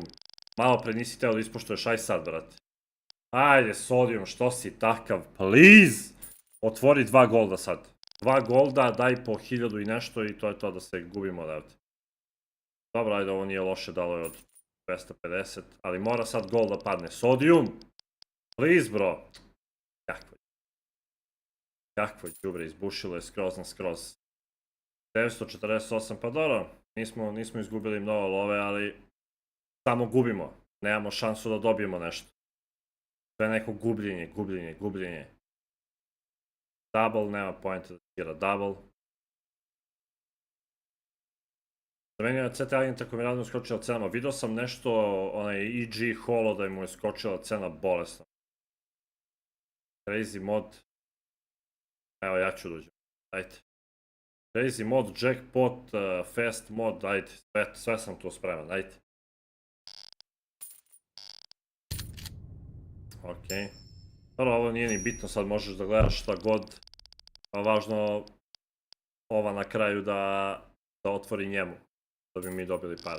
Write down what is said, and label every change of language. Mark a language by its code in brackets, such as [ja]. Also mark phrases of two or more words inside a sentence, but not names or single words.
[sr] Malo pre nisi teo da ispoštuješ, aj sad, brate. Ajde sodium, što si takav, please! Otvori 2 golda sad. 2 golda, daj po 1000 i nešto i to je to da se gubimo odavde. Dobro, ajde, ovo nije loše, dalo je od 250, ali mora sad gol da padne. [en] Sodium! Please, bro! [sr] Kakvo je đubre, izbušilo je skroz na skroz. 948, pa dobro, nismo izgubili mnogo love, ali samo gubimo. Nemamo šansu da dobijemo nešto. To je neko gubljenje. Double, nema pojenta da igra double. Zamenio je CT agenta koji mi radno skočila cenama. Vidio sam nešto, onaj EG holo da mu je skočila cena bolesno. [en] Crazy mod. [sr] Evo, ja ću dođem. Ajde. [en] Crazy mod, jackpot, fast mod, [sr] ajde. Sve sam tu spreman, ajde. Okej. Dobro, ovo nije ni bitno, sad možeš da gledaš šta god. Pa važno ova na kraju da otvori njemu. Da bi mi dobili pare.